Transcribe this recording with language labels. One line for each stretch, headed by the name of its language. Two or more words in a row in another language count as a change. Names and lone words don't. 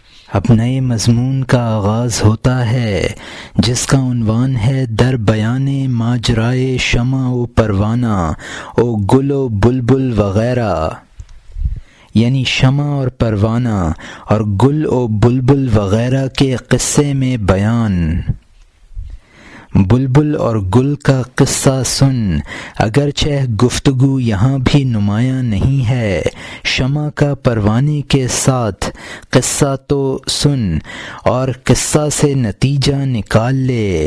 Urdu: اب نئے مضمون کا آغاز ہوتا ہے جس کا عنوان ہے
Persian: در بیان ماجرائے شمع و پروانہ و گل و بلبل وغیرہ،
Urdu: یعنی شمع اور پروانہ اور گل و بلبل وغیرہ کے قصے میں بیان۔ بلبل اور گل کا قصہ سن، اگرچہ گفتگو یہاں بھی نمایاں نہیں ہے، شمع کا پروانے کے ساتھ قصہ تو سن اور قصہ سے نتیجہ نکال لے۔